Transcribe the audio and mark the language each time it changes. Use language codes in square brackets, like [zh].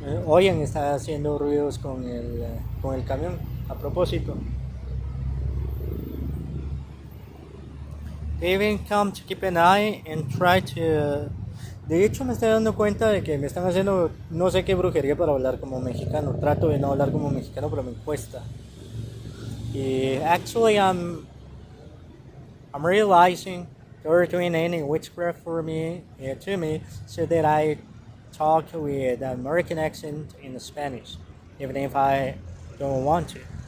[es] Oigan, está haciendo ruidos con el camión a propósito. [en] They even come to keep an eye and try to. [es] De hecho, me estoy dando cuenta de que me están haciendo no sé qué brujería para hablar como mexicano. Trato de no hablar como mexicano, pero me cuesta. [en] Actually, I'm realizing they're doing any witchcraft for me, to me, so that I talk with an American accent in Spanish, even if I don't want to.